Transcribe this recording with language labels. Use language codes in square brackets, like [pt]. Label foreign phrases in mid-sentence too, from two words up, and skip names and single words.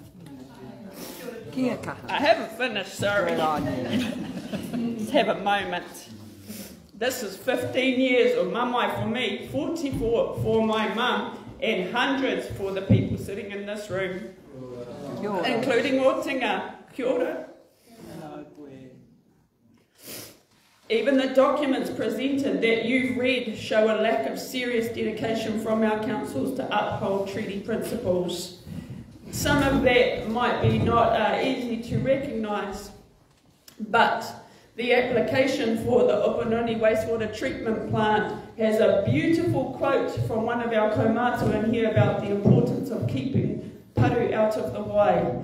[en] I haven't finished, sorry. Just have a moment. This is 15 years of mamai for me, 44 for my mum, and hundreds for the people sitting in this room, including Otinga. [mi] Kia ora. [en] Even the documents presented that you've read show a lack of serious dedication from our councils to uphold treaty principles. Some of that might be not easy to recognise, but the application for the Opunoni wastewater treatment plant has a beautiful quote from one of our kaumātua in here about the importance of keeping paru out of the way.